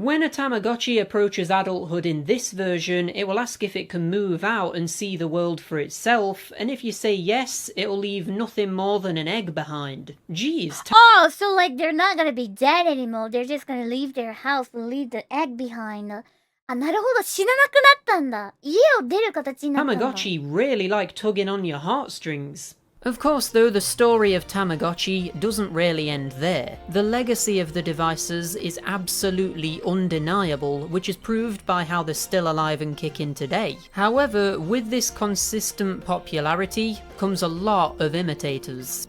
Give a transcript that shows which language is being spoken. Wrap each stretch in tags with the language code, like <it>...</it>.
<en>When a Tamagotchi approaches adulthood in this version, it will ask if it can move out and see the world for itself, and if you say yes, it'll leave nothing more than an egg behind. Jeez, Oh, so like they're not gonna be dead anymore. They're just gonna leave their house and leave the egg behind.</en> <ja>あ、なるほど、死ななくなったんだ。家を出る形になったんだ。</ja> <en>Tamagotchi really like tugging on your heartstrings. Of course though, the story of Tamagotchi doesn't really end there. The legacy of the devices is absolutely undeniable, which is proved by how they're still alive and kicking today. However, with this consistent popularity comes a lot of imitators.</en>